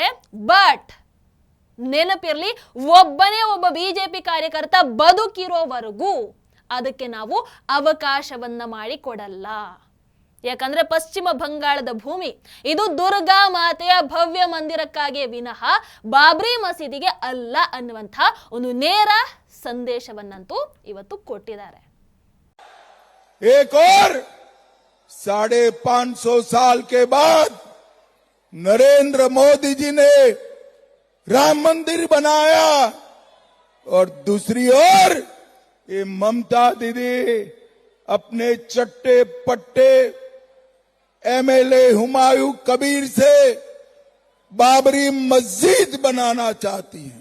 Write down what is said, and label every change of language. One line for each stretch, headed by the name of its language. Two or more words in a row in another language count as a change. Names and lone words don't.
Kannada: ಬಟ್ ನೆನಪಿರ್ಲಿ, ಒಬ್ಬನೇ ಒಬ್ಬ ಬಿಜೆಪಿ ಕಾರ್ಯಕರ್ತ ಬದುಕಿರೋವರೆಗೂ ಅದಕ್ಕೆ ನಾವು ಅವಕಾಶವನ್ನ ಮಾಡಿಕೊಡಲ್ಲ. ಯಾಕಂದ್ರೆ ಪಶ್ಚಿಮ ಬಂಗಾಳದ ಭೂಮಿ ಇದು ದುರ್ಗಾ ಮಾತೆಯ ಭವ್ಯ ಮಂದಿರಕ್ಕಾಗಿ ವಿನಃ ಬಾಬ್ರಿ ಮಸೀದಿಗೆ ಅಲ್ಲ ಅನ್ನುವಂಥ ಒಂದು ನೇರ ಸಂದೇಶವನ್ನಂತೂ ಇವತ್ತು ಕೊಟ್ಟಿದ್ದಾರೆ.
Hindi: एक और 550 साल के बाद नरेंद्र मोदी जी ने राम मंदिर बनाया और दूसरी ओर ये ममता दीदी अपने चट्टे पट्टे MLA हुमायूं कबीर से बाबरी मस्जिद बनाना चाहती हैं.